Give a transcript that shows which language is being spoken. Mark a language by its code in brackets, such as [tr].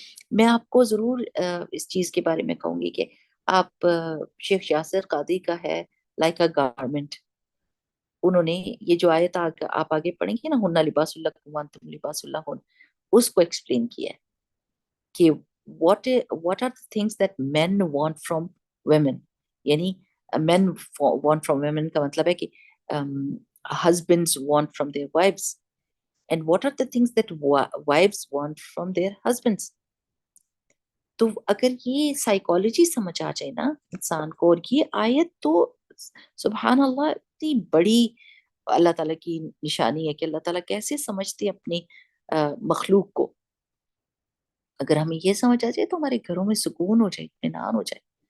[ur] میں آپ کو ضرور اس چیز کے بارے میں کہوں گی کہ آپ شیخ یاسر قادری کا ہے [en] Like a garment. [ur] انہوں نے یہ جو آیت آپ آگے پڑھیں گے نا، [ar] ہن لباس اللہ وانتم لباس اللہ ہن، [ur] اس کو ایکسپلین کیا ہے کہ [en] what are the things that men want from women. [ur] یعنی [en] men want from women [ur] کا مطلب ہے کہ [en] husbands want from their wives, and what are the things that wives want from their husbands. [ur] تو اگر یہ سائیکالوجی سمجھ آ جائے نا انسان کو، اور یہ آیت تو سبحان اللہ اتنی بڑی اللہ تعالیٰ کی نشانی ہے کہ اللہ تعالیٰ کیسے سمجھتے اپنی مخلوق کو. اگر ہمیں یہ سمجھ آ جائے تو ہمارے گھروں میں سکون ہو جائے، اطمینان ہو جائے.